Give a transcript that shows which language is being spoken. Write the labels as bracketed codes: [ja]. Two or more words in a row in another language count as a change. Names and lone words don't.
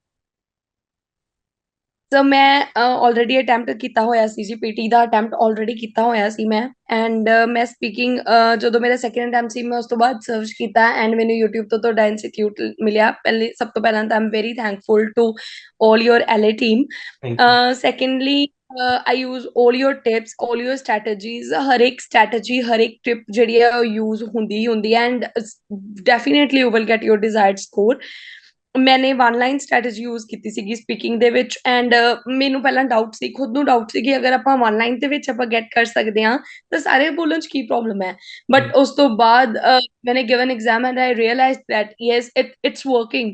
[pa] ਸੋ ਮੈਂ ਆਲਰੇਡੀ ਅਟੈਂਪਟ ਕੀਤਾ ਹੋਇਆ ਸੀ ਜੀ ਪੀਟੀ ਦਾ ਅਟੈਂਪਟ ਆਲਰੇਡੀ ਕੀਤਾ ਹੋਇਆ ਸੀ ਮੈਂ ਐਂਡ ਮੈਂ ਸਪੀਕਿੰਗ ਜਦੋਂ ਮੇਰਾ ਸੈਕੰਡ ਅਟੈਂਪਟ ਸੀ ਮੈਂ ਉਸ ਤੋਂ ਬਾਅਦ ਸਰਚ ਕੀਤਾ ਐਂਡ ਮੈਨੂੰ YouTube ਤੋਂ ਤੁਹਾਡਾ ਇੰਸਟੀਚਿਊਟ ਮਿਲਿਆ। ਪਹਿਲੇ ਸਭ ਤੋਂ ਪਹਿਲਾਂ ਤਾਂ [en] am very thankful to all your LA team. thank you. ਸੈਕੰਡਲੀ I use all your tips, all your strategies, [pa] ਹਰ ਇੱਕ strategy, ਹਰ ਇੱਕ tip ਜਿਹੜੀ ਹੈ ਉਹ use ਹੁੰਦੀ ਹੈ [en] and definitely you will get your desired score। [pa] ਮੈਨੇ [en] one line strategy [pa] ਯੂਜ਼ ਕੀਤੀ ਸੀਗੀ ਸਪੀਕਿੰਗ ਦੇ ਵਿੱਚ ਐਂਡ ਮੈਨੂੰ ਪਹਿਲਾਂ ਡਾਊਟ ਸੀ, ਖੁਦ ਨੂੰ ਡਾਊਟ ਸੀ ਕਿ ਅਗਰ ਆਪਾਂ [en] one line [pa] ਦੇ ਵਿੱਚ ਆਪਾਂ ਗੈਟ ਕਰ ਸਕਦੇ ਹਾਂ ਤਾਂ ਸਾਰੇ ਬੋਲਣ 'ਚ ਕੀ ਪ੍ਰੋਬਲਮ ਹੈ। [en] ਬਟ [pa] ਉਸ ਤੋਂ ਬਾਅਦ ਮੈਨੇ [en] given exam and I realise that yes it's working.